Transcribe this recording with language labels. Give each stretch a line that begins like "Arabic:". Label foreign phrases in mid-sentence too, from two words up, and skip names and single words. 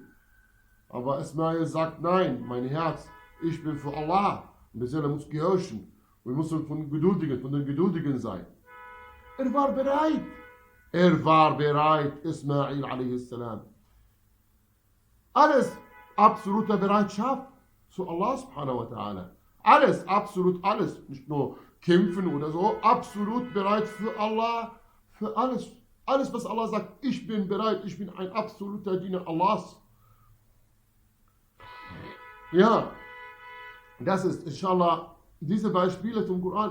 German: Aber Ismail sagt, nein, mein Herz, ich bin für Allah. Und die Seele muss gehorchen. Wir müssen von den Geduldigen sein. Er war bereit. Er war bereit, Ismail a.s. Alles, absolute Bereitschaft zu Allah
Arabic: سبحانه وتعالى.
German: Alles, absolut alles. Nicht nur kämpfen oder so. Absolut bereit für Allah, für alles. Alles, was Allah sagt, ich bin bereit, ich bin ein absoluter Diener Allahs. Ja, das ist, inshallah, diese Beispiele zum Koran.